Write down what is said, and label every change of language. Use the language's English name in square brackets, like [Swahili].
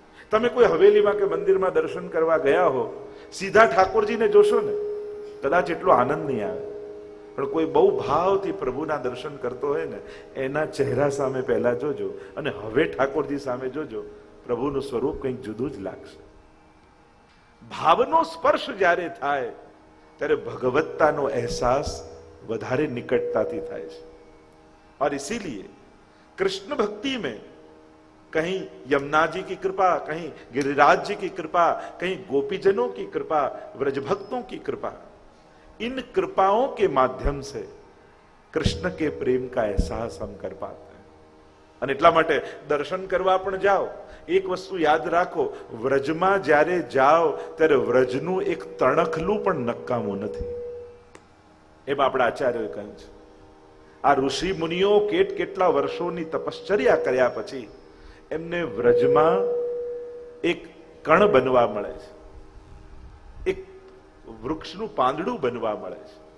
[Gujarati] તમે કોઈ હવેલીમાં કે મંદિરમાં દર્શન કરવા ગયા હો, સીધા ઠાકોરજીને જોશો ને કદાચ એટલો આનંદ નહીં આવે, પણ કોઈ બહુ ભાવથી પ્રભુના દર્શન કરતો હોય ને એના ચહેરા સામે પહેલા જોજો અને હવે ઠાકોરજી સામે જોજો, પ્રભુનું સ્વરૂપ કંઈક જુદું જ લાગશે. ભાવનો સ્પર્શ જ્યારે થાય ત્યારે ભગવત્તાનો અહેસાસ વધારે નિકટતાથી થાય છે. [Hindi] और इसीलिए कृष्ण भक्ति में कहीं यमुना जी की कृपा, कहीं गिरिराज जी की कृपा, कहीं गोपीजनों की कृपा, व्रजभक्तों की कृपा, इन कृपाओं के माध्यम से कृष्ण के प्रेम का एहसास हम कर पाते हैं. [Gujarati] અને એટલા માટે દર્શન કરવા પણ જાઓ, એક વસ્તુ યાદ રાખો, વ્રજમાં જ્યારે જાઓ ત્યારે વ્રજનું એક તણખલું પણ નકામું નથી. એમ આપણા આચાર્યોએ કહ્યું છે. આ ઋષિ મુનિઓ કેટલા વર્ષોની તપશ્ચર્યા કર્યા પછી એમને વ્રજમાં એક કણ બનવા મળે છે, એક વૃક્ષનું પાંદડું બનવા મળે છે.